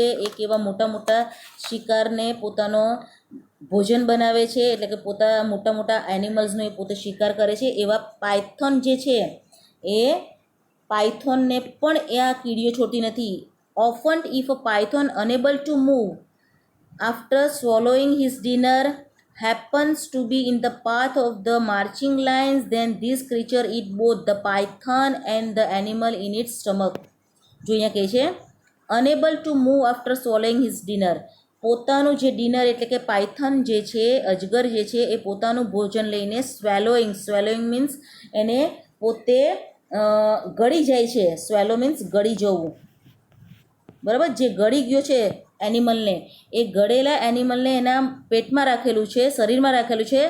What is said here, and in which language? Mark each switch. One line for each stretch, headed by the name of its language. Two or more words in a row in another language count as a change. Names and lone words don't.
Gujarati: એ કેવા મોટા મોટા શિકારને પોતાનો ભોજન બનાવે છે, એટલે કે મોટા મોટા એનિમલ્સનો એ પોતે શિકાર કરે છે. એવા પાયથોન જે છે એ પાયથોનને પણ એ આ કીડીઓ છોડતી નથી.
English: often if a python unable to move after swallowing his dinner happens to be in the path of the marching lines, then this creature eat both the python and the animal in its stomach.
Gujarati: જો અહીંયા કહે છે
English: unable to move after swallowing his dinner,
Gujarati: પોતાનું જે ડિનર એટલે કે પાયથન જે છે, અજગર જે છે એ પોતાનું ભોજન લઈને
English: swallowing means
Gujarati: એને પોતે ગળી જાય છે.
English: swallow means
Gujarati: ગળી જવું, બરાબર. જે ગળી ગયો છે એનિમલને, એ ગળેલા એનિમલને એના પેટમાં રાખેલું છે, શરીરમાં રાખેલું છે.